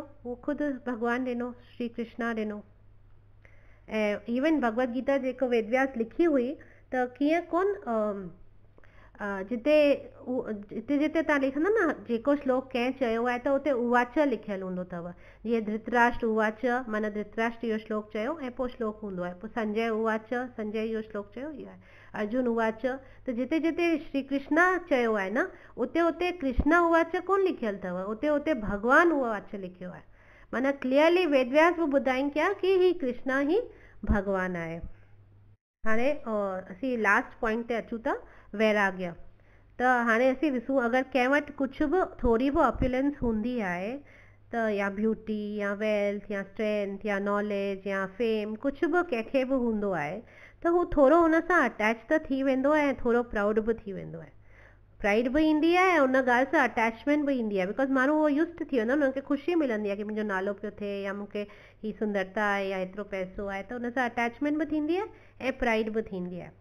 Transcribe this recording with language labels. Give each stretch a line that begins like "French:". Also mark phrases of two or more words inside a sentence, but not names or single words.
Sindhi: उहो ख़ुदि भगवान ॾिनो, श्री कृष्णा ॾिनो. ऐं इवन भगवद गीता जेको वेदव्यास लिखी हुई त कीअं कोन जिते जिते तव्हां लिखंदा न जेको श्लोक कंहिं चयो आहे त उते उवाच लिखियलु हूंदो अथव. जीअं धृतराष्ट्र उवाच माना धृतराष्ट्र इहो श्लोक चयो ऐं पोइ श्लोक हूंदो आहे. पोइ संजय उवाच, संजय इहो श्लोक चयो, इहो आहे. अर्जुन उवाच. त जिते जिते श्री कृष्णा चयो आहे न उते उते कृष्णा उवाच कोन लिखियलु अथव, उते उते भगवान उवाच लिखियो आहे. माना क्लियरली वेदव्यास बि ॿुधाइनि पिया कि ही कृष्णा ही भगवान आहे. हाणे असीं
English: last point
Sindhi: ते अचूं था, वैराग्य. त हाणे असीं ॾिसूं अगरि कंहिं वटि कुझु बि थोरी बि ऑप्युलेंस हूंदी आहे त या ब्यूटी या वेल्थ या स्ट्रेंथ या नॉलेज या फेम कुझु बि कंहिंखे बि हूंदो आहे त हू थोरो हुन सां अटैच त थी वेंदो आहे ऐं थोरो प्राउड बि थी वेंदो आहे. प्राइड बि ईंदी आहे ऐं उन ॻाल्हि सां अटैचमेंट बि ईंदी आहे. बिकॉज माण्हू उहो यूस्ड थी वेंदो आहे, हुनखे ख़ुशी मिलंदी आहे कि मुंहिंजो नालो पियो थिए या मूंखे ही सुंदरता आहे या एतिरो पैसो आहे, त हुन सां अटैचमेंट बि थींदी आहे ऐं प्राइड बि थींदी आहे.